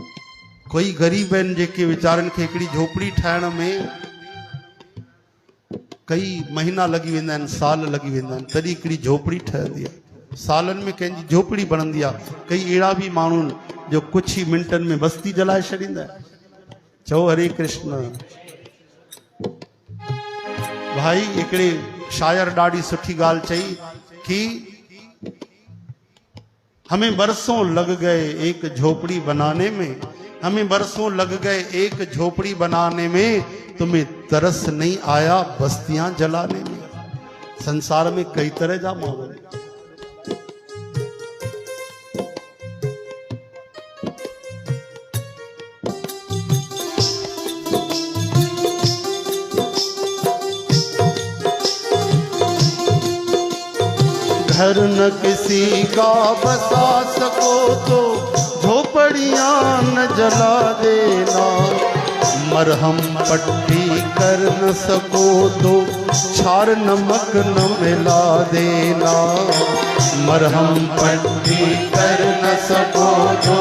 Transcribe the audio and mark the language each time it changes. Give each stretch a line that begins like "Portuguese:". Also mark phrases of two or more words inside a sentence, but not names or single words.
Sindhi: कोई गरीब आहिनि जेके वीचारनि खे हिकिड़ी झोपड़ी ठाहिण में कई महीना लॻी वेंदा आहिनि, साल लॻी वेंदा आहिनि, तॾहिं हिकिड़ी झोपड़ी ठहंदी आहे। सालनि में कंहिंजी झोपड़ी बनंदी आहे। कई अहिड़ा बि माण्हू आहिनि जो कुछ ई मिंटनि में बस्ती जलाए छॾींदा आहिनि। चओ हरे कृष्ण। भाई हिकिड़े शायर ॾाढी सुठी ॻाल्हि चई कि
Hindi: हमें बरसों लग गए एक झोपड़ी बनाने में, हमें बरसों लग गए एक झोपड़ी बनाने में, तुम्हें तरस नहीं आया बस्तियां जलाने में।
Sindhi: संसार में कई तरह जा माण्हू आहिनि।
Hindi: घर न किसी का बसा सको तो झोपड़ियां न जला देना, मरहम पट्टी कर न सको तो छार नमक न मिला देना, मरहम पट्टी कर न सको तो